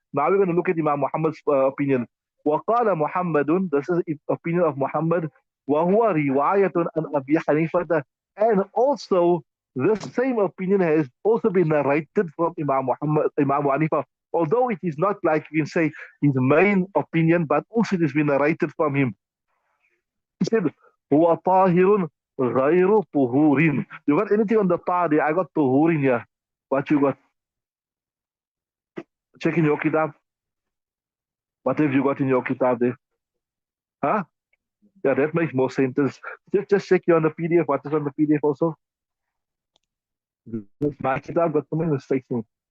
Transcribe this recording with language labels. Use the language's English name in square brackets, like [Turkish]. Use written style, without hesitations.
[English] Now we're going to look at Imam Muhammad's opinion. [Arabic] وقال محمد, [English] this is the opinion of Muhammad, [Arabic] وهو رواية عن أبي حنيفة, [English] and also this same opinion has also been narrated from Imam Hanifa, although it is not like you can say his main opinion, but also it has been narrated from him. He said, [Arabic] هو طاهر غير طهور. [English] You got anything on the tahir? I got طهور here. What you got? Check in your kitab. What have you got in your kitab there? Huh? Yeah, that makes more sense. Just check you on the PDF. What is on the PDF also? This my kitab got so many mistakes in it.